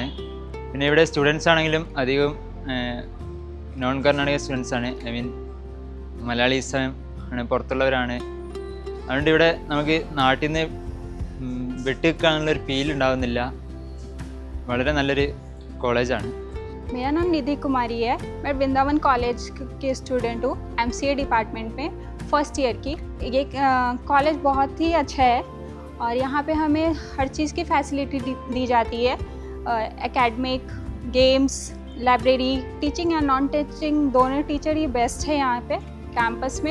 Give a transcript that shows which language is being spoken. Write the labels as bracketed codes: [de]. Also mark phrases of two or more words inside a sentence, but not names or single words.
[ml] പിന്നെ ഇവിടെ സ്റ്റുഡൻസ് ആണെങ്കിലും അധികം നോൺ കർണാടക സ്റ്റുഡൻസാണ്, മലയാളീസും ആണ്, പുറത്തുള്ളവരാണ്. അതുകൊണ്ട് ഇവിടെ നമുക്ക് നാട്ടിൽ നിന്ന് വിട്ടുനിൽക്കാനുള്ളൊരു ഫീൽ ഉണ്ടാകുന്നില്ല. വളരെ നല്ലൊരു കോളേജാണ്. [hi] मेरा नाम निधि कुमारी है. मैं वृंदावन कॉलेज के स्टूडेंट हूँ, MCA डिपार्टमेंट में [en] first year [hi] की. ये कॉलेज बहुत ही अच्छा है और यहाँ पे हमें हर चीज़ की फैसिलिटी दी जाती है. [en] academic, games, library, [hi] टीचिंग या [en] non teaching [hi] दोनों टीचर ही बेस्ट है यहाँ पे कैंपस में.